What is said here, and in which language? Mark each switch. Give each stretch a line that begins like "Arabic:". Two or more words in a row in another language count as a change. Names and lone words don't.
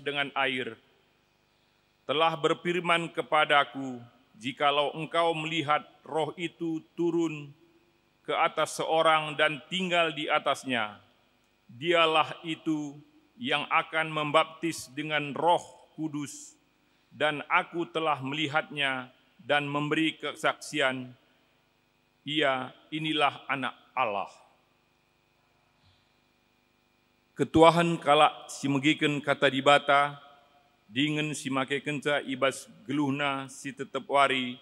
Indonesian: dengan air telah berfirman kepadaku, jikalau engkau melihat Roh itu turun ke atas seorang dan tinggal di atasnya, dialah itu yang akan membaptis dengan Roh Kudus, dan aku telah melihatnya dan memberi kesaksian, inilah anak Allah."
Batak Karo: Ketuahan kalak si megiken kata dibata, dingen si make kenca ibas geluhna si tetep wari.